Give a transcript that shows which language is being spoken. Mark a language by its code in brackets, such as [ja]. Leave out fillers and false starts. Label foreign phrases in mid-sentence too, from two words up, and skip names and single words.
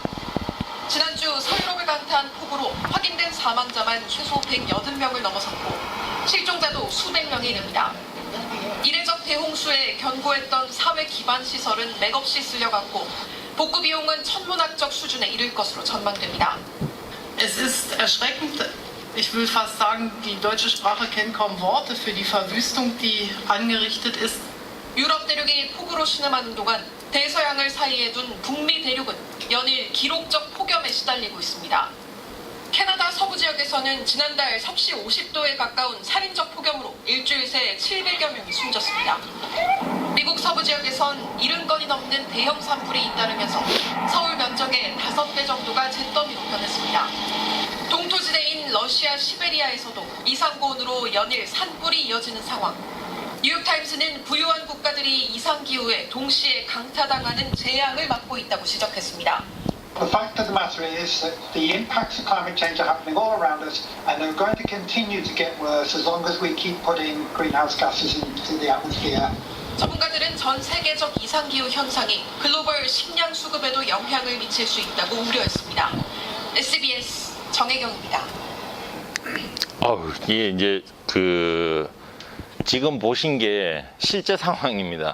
[ko] 지난주 서유럽을 강타한 폭우로 확인된 사망자만 최소 180명을 넘어섰고 실종자도 수백 명에 이릅니다. 이례적 대홍수에 견고했던 사회 기반 시설은 맥없이 쓸려갔고 복구 비용은 천문학적 수준에 이를 것으로 전망됩니다. [de] Es ist erschreckend. Ich will fast sagen, die deutsche Sprache kennt kaum Worte für die Verwüstung, die angerichtet ist. [ko] 유럽 대륙이 폭우로 신음하는 동안 대서양을 사이에 둔 북미 대륙은 연일 기록적 폭염에 시달리고 있습니다. 캐나다 서부 지역에서는 지난달 섭씨 50도에 가까운 살인적 폭염으로 일주일 새 700여 명이 숨졌습니다. 미국 서부 지역에선 70건이 넘는 대형 산불이 잇따르면서 서울 면적의 5배 정도가 잿더미로 변했습니다. 동토지대인 러시아 시베리아에서도 이상고온으로 연일 산불이 이어지는 상황. 뉴욕타임스는 부유한 국가들이 이상기후에 동시에 강타당하는 재앙을 맞고 있다고 지적했습니다. [en] The fact of the matter is that the impacts of climate change are happening all around us and they're going to continue to get worse as long as we keep putting greenhouse gases into the atmosphere. [ko] 전문가들은 전 세계적 이상기후 현상이 글로벌 식량 수급에도 영향을 미칠 수 있다고 우려했습니다. SBS 정혜경입니다. 이게 이제 지금 보신 게 실제 상황입니다.